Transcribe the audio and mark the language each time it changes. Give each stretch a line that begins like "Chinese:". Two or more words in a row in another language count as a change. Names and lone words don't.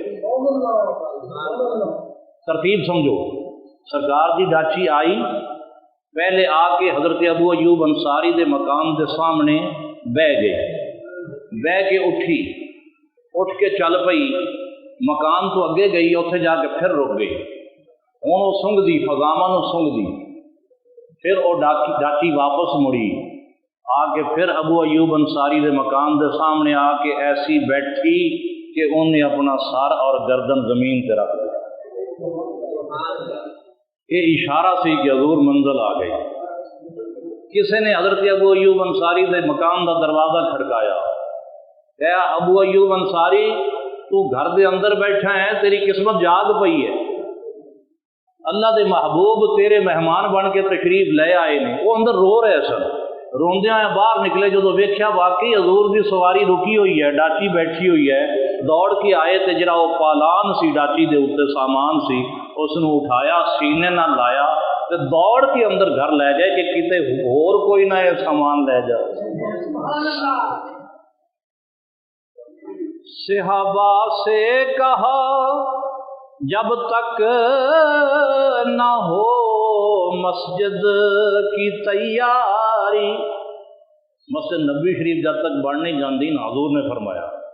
Punjabi: ترتیب سمجھو، سرکار دی ڈاچی آئی، پہلے آ کے حضرت ابو ایوب انصاری دے مکان دے سامنے بہ گئی، بہ کے اٹھی، اٹھ کے چل پئی، مکان تو اگے گئی، اتنے جا کے پھر رک گئی۔ ہوں وہ سونگ دی، فضاواں نو سونگ دی، پھر وہ ڈاچی واپس مڑی، آ کے پھر ابو ایوب انصاری دے مکان دے سامنے آ کے ایسی بیٹھی کہ انہیں اپنا سر اور گردن زمین تے رکھ دیا۔ یہ اشارہ سی کہ حضور منزل آ گئی۔ کسی نے حضرت ابو ایوب انصاری دے مکان دا دروازہ کھڑکایا، کہا ابو ایوب انصاری تو گھر دے اندر بیٹھا ہے، تیری قسمت جاگ پئی ہے، اللہ دے محبوب تیرے مہمان بن کے تشریف لے آئے نے۔ وہ اندر رو رہے سن، روندیاں باہر نکلے، جدو ویکھیا واقعی حضور دی سواری رکی ہوئی ہے، ڈاچی بیٹھی ہوئی ہے، دوڑ کے آئے تے جڑا وہ پالان سی ڈاچی دے اوتے سامان سی، اس نو اٹھایا، سینے نہ لایا تے دوڑ کے اندر گھر لے گئے کہ کتے اور کوئی نہ یہ سامان لے جائے۔
Urdu: صحابہ سے کہا جب تک نہ ہو مسجد کی تیاری،
Punjabi: مسجد نبوی شریف جب تک بن نہیں جاندی نا،
Urdu: حضور نے فرمایا